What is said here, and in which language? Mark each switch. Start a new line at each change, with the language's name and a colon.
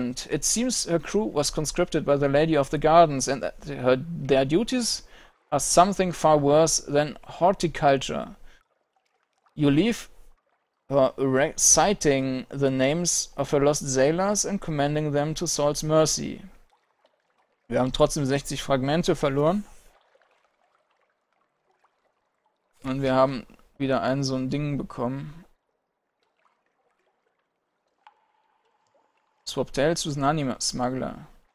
English: It seems her crew was conscripted by the Lady of the Gardens, and that their duties are something far worse than horticulture. You leave her reciting the names of her lost sailors and commending them to Saul's mercy.
German: Wir haben trotzdem 60 Fragmente verloren. Und wir haben wieder so ein Ding bekommen.
English: Swap Tales with Nani Smuggler.